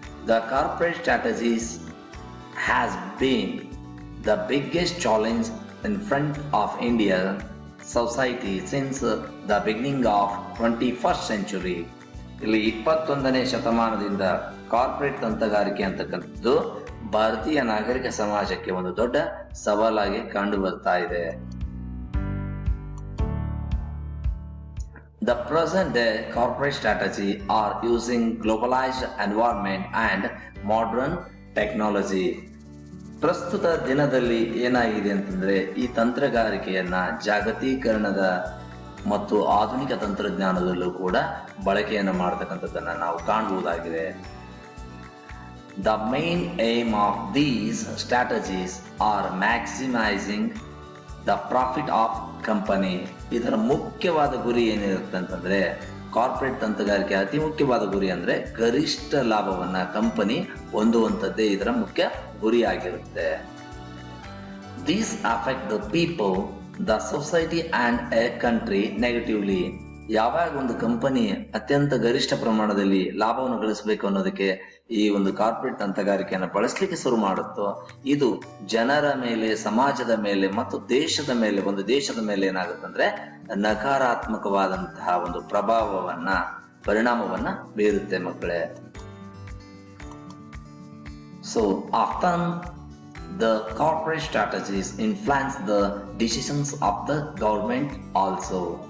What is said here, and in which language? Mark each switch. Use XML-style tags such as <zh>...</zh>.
<en>The corporate strategies has been the biggest challenge in front of India society since the beginning of 21st century.</en> <kn>ಇಲ್ಲಿ 21ನೇ ಶತಮಾನದಿಂದ corporate ತಂತ್ರಗಾರಿಕೆ ಅಂತಕ್ಕಂಥದ್ದು ಭಾರತೀಯ ನಾಗರಿಕ ಸಮಾಜಕ್ಕೆ ಒಂದು ದೊಡ್ಡ ಸವಾಲಾಗಿ ಕಂಡು ಬರ್ತಾ ಇದೆ.</kn> <en>The present day corporate strategy are using globalized environment and modern technology.</en> <kn>ಪ್ರಸ್ತುತ ದಿನದಲ್ಲಿ ಏನಾಗಿದೆ ಅಂತಂದ್ರೆ ಈ ತಂತ್ರಗಾರಿಕೆಯನ್ನ ಜಾಗತೀಕರಣದ ಮತ್ತು ಆಧುನಿಕ ತಂತ್ರಜ್ಞಾನದಲ್ಲೂ ಕೂಡ ಬಳಕೆಯನ್ನು ಮಾಡತಕ್ಕಂಥದ್ದನ್ನ ನಾವು ಕಾಣಬಹುದಾಗಿದೆ.</kn> <en>The main aim of these strategies are maximizing the profit of company.</en> <kn>ಇದರ ಮುಖ್ಯವಾದ ಗುರಿ ಏನಿರುತ್ತೆ ಅಂತಂದ್ರೆ ಕಾರ್ಪೊರೇಟ್ ತಂತ್ರಗಾರಿಕೆ ಅತಿ ಮುಖ್ಯವಾದ ಗುರಿ ಅಂದ್ರೆ ಗರಿಷ್ಠ ಲಾಭವನ್ನ ಕಂಪನಿ ಹೊಂದುವಂಥದ್ದೇ ಇದರ ಮುಖ್ಯ ಗುರಿಯಾಗಿರುತ್ತೆ.</kn> <en>These affect the people, the society and a country negatively.</en> <kn>ಯಾವಾಗ ಒಂದು ಕಂಪನಿ ಅತ್ಯಂತ ಗರಿಷ್ಠ ಪ್ರಮಾಣದಲ್ಲಿ ಲಾಭವನ್ನು ಗಳಿಸಬೇಕು ಅನ್ನೋದಕ್ಕೆ ಈ ಒಂದು ಕಾರ್ಪೊರೇಟ್ ತಂತ್ರಗಾರಿಕೆಯನ್ನು ಬಳಸಲಿಕ್ಕೆ ಶುರು ಮಾಡುತ್ತೋ ಇದು ಜನರ ಮೇಲೆ, ಸಮಾಜದ ಮೇಲೆ ಮತ್ತು ದೇಶದ ಮೇಲೆ, ಒಂದು ದೇಶದ ಮೇಲೆ ಏನಾಗುತ್ತಂದ್ರೆ ನಕಾರಾತ್ಮಕವಾದಂತಹ ಒಂದು ಪರಿಣಾಮವನ್ನ ಬೀರುತ್ತೆ ಮಕ್ಕಳೇ.</kn> <en>So often the corporate strategies influence the decisions of the government also.</en>